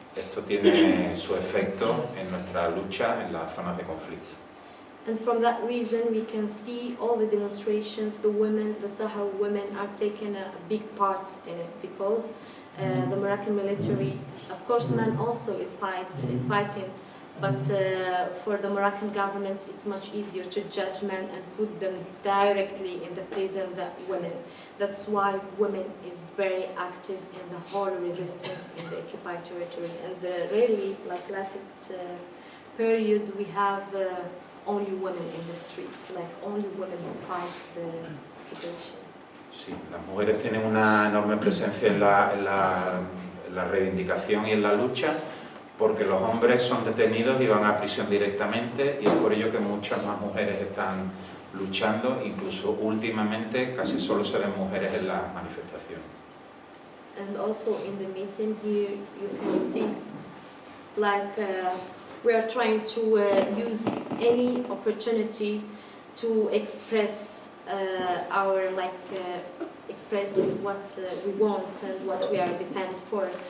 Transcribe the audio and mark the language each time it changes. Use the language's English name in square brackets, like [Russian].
[Spanish] Esto tiene su efecto en nuestra lucha en las zonas de conflicto. [English] And from that reason, we can see all the demonstrations, the women, the Sahrawi women are taking a big part in it, because the Moroccan military, of course, men also is fighting, but for the Moroccan government, it's much easier to judge men and put them directly in the prison than women. That's why women is very active in the whole resistance in the occupied territory. And really, like latest period, we have only women in the street, like only women who fight the occupation. [Spanish] Sí, las mujeres tienen una enorme presencia en la reivindicación y en la lucha, porque los hombres son detenidos y van a prisión directamente, y es por ello que muchas más mujeres están luchando. Incluso últimamente casi solo se ven mujeres en las manifestaciones. [English] And also in the meeting here you can see like we are trying to use any opportunity to express our express what we want and what we are defend for.